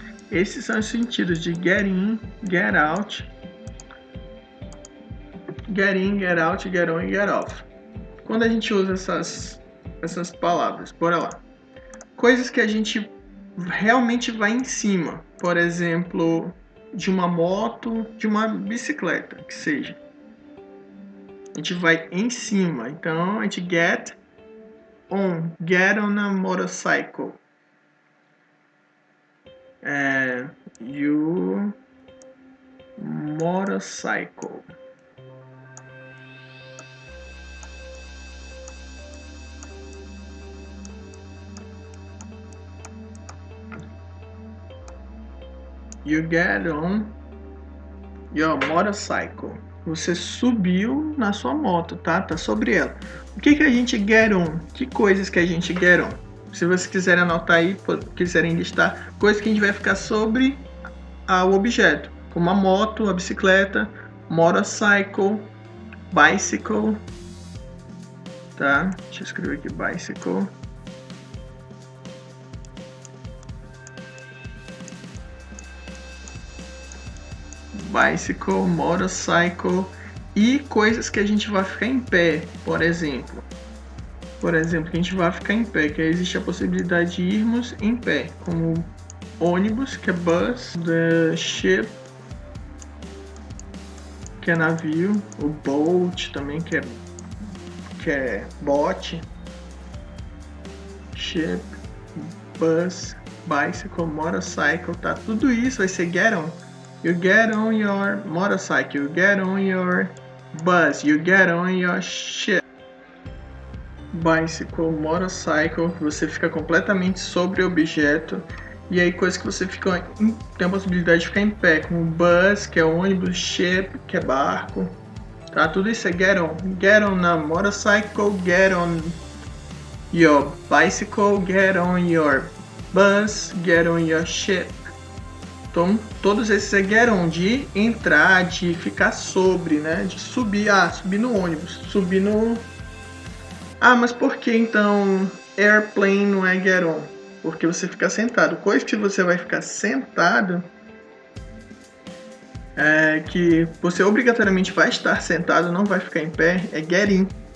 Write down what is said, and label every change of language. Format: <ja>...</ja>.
<pt>Esses são os sentidos de get in, get out, get in, get out, get on e get off. Quando a gente usa essas palavras, bora lá. Coisas que a gente realmente vai em cima, por exemplo, de uma moto, de uma bicicleta, que seja. A gente vai em cima, então a gente</pt> <en>get on a motorcycle. You motorcycle. You get on your motorcycle.</en> <pt>Você subiu na sua moto, tá? Tá sobre ela. O que a gente get on? Que coisas que a gente get on? Se vocês quiserem anotar aí, quiserem listar, coisas que a gente vai ficar sobre o objeto. Como a moto, a bicicleta, motorcycle, bicycle. Tá? Deixa eu escrever aqui, bicycle. Bicycle, motorcycle e coisas que a gente vai ficar em pé, por exemplo, que a gente vai ficar em pé, que existe a possibilidade de irmos em pé, como ônibus, que é bus, the ship, que é navio, o boat também, que é bote, ship, bus, bicycle, motorcycle, tá? Tudo isso vai ser get on.</pt> <en>You get on your motorcycle, you get on your bus, you get on your ship.</en> <pt>bicycle, motorcycle, que você fica completamente sobre o objeto. E aí coisas que você tem a possibilidade de ficar em pé, como bus, que é ônibus, ship, que é barco. Tá? Tudo isso é get on.</pt> <en>Get on na motorcycle, get on your bicycle, get on your bus, get on your ship.</en> <pt>Então, todos esses é get on, de entrar, de ficar sobre, né? De subir, subir no ônibus, subir no... mas por que então airplane não é get on? Porque você fica sentado. Coisa que você vai ficar sentado, que você obrigatoriamente vai estar sentado, não vai ficar em pé, é get in.</pt>